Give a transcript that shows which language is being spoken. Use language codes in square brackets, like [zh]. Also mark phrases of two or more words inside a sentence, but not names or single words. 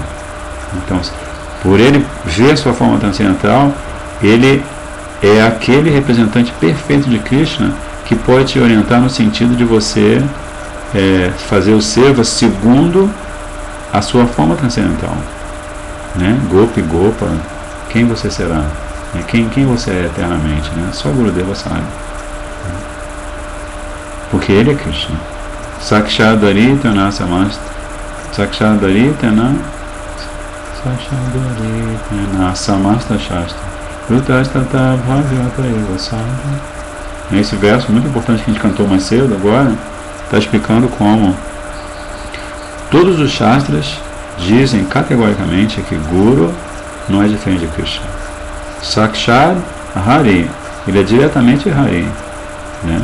[pt] Então, por ele ver a sua forma transcendental, ele é aquele representante perfeito de Krishna que pode te orientar no sentido de você fazer o seva segundo a sua forma transcendental, né? Gopi, Gopa, quem você será? Quem você é eternamente, né? Só Gurudeva sabe, porque ele é Krishna. [sa] Sakshadaritana samasta Sakshadaritana samasta shastra Rutastata bhavyata eva sadha. [pt] Esse verso muito importante que a gente cantou mais cedo agora está explicando como todos os shastras dizem categoricamente que Guru não é diferente de Krishna. [sa] Sakshad Hari, [pt] ele é diretamente Hari, né?